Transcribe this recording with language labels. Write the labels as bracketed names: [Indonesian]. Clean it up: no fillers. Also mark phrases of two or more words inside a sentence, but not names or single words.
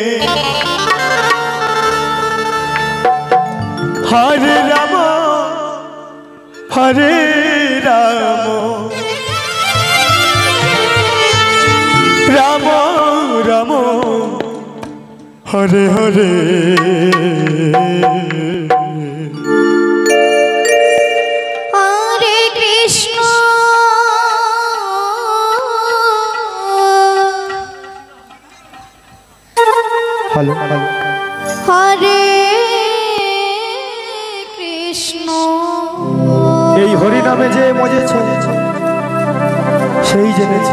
[Sanskrit] Hare Rama হরে রাম রাম রাম হরে হরে হরে কৃষ্ণ [English] hello hello [Sanskrit] হরে কৃষ্ণ [Bangla] এই হরি নামে যে মজেছে সেই জেনেছে